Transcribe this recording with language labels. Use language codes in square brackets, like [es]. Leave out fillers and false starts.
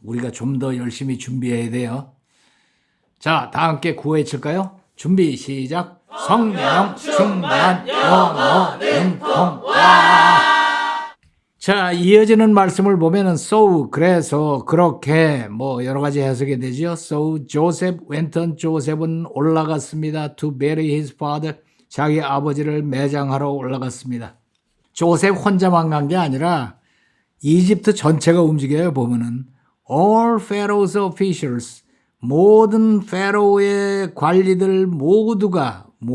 [ko] 우리가 좀 더 열심히 준비해야 돼요. 자, 다 함께 구호해 칠까요? 준비 시작. 성령 충만 영어 능통. 자, 이어지는 말씀을 보면은 so, 그래서 그렇게 뭐 여러 가지 해석이 되죠. [en] So Joseph went on, [ko] 조셉은 올라갔습니다. [en] To bury his father, [ko] 자기 아버지를 매장하러 올라갔습니다. 조셉 혼자만 간 게 아니라 이집트 전체가 움직여요. 보면은 [en] all Pharaoh's officials, [ko] 모든 페로의 관리들 모두가.